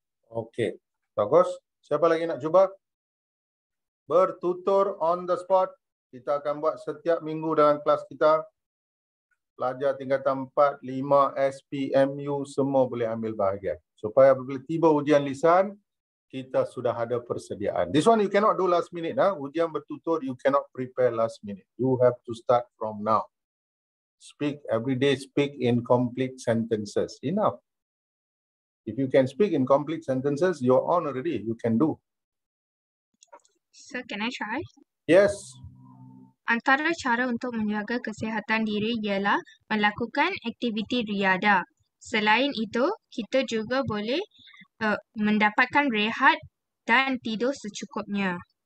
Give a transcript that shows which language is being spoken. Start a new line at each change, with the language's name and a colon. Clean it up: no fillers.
Malay: Okay, bagus. Siapa lagi nak cuba? Bertutur
English: on the spot.
Malay: Kita akan buat setiap minggu dalam kelas kita. Pelajar tingkatan 4, 5, SPMU semua boleh ambil bahagian. Supaya apabila tiba ujian lisan, kita sudah ada persediaan.
English: This one you cannot do last minute.
Malay: Ujian bertutur,
English: you cannot prepare last minute. You have to start from now. Speak every day, speak in complete sentences. Enough. If you can speak in complete sentences, you're on already. You can do. So, can I try? Yes.
Malay: Antara cara untuk menjaga kesihatan diri ialah melakukan aktiviti riadah. Selain itu, kita juga boleh mendapatkan rehat dan tidur secukupnya.